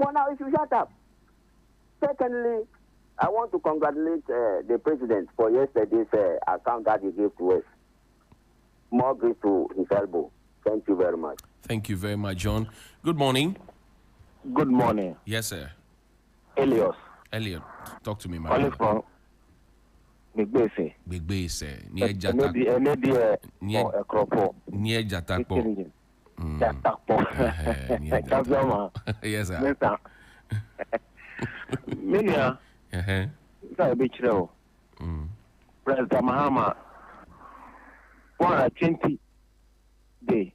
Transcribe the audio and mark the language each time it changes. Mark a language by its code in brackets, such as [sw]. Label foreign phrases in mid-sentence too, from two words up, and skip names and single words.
[en] For now, you should shut up. Secondly, I want to congratulate the president for yesterday's account that he gave to us. More grace to his elbow. Thank you very much. Thank you very much, John. Good morning. Good morning. Yes, sir. Elios. Elliot, talk to me, my Calling brother. from Big Base. Big Base. Near Near Jatakpo. Near Jatakpo. Jatakpo. Yes, sir. Minia. Say be chiro. President Mahama. 120 day.